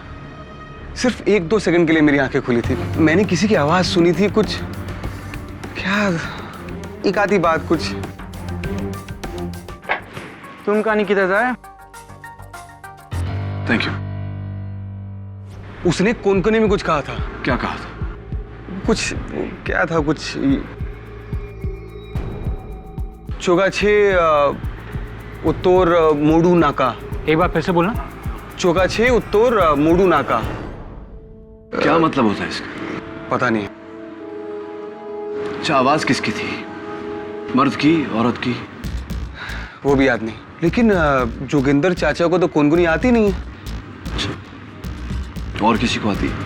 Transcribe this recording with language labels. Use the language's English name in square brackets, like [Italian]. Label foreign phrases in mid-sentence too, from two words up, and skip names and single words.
[Hindi] सिर्फ 1-2 सेकंड के लिए मेरी आंखें खुली थी। मैंने किसी की आवाज सुनी थी, कुछ क्या, एक आधी बात कुछ। तुम कहानी किधर जाए? [English] Thank you. [Hindi] उसने कोने में कुछ कहा था। क्या कहा था? कुछ क्या था, कुछ चोगाछे उत्तर मोडू नाका। एक बार फिर से बोलना। चोगाछे उत्तर मोडू नाका। क्या मतलब होता है इसका? पता नहीं। अच्छा, आवाज किसकी थी? मर्द की, औरत की? वो भी याद नहीं, लेकिन जोगिंदर चाचा को तो कोनगुनी आती नहीं है। और किसी को आती है?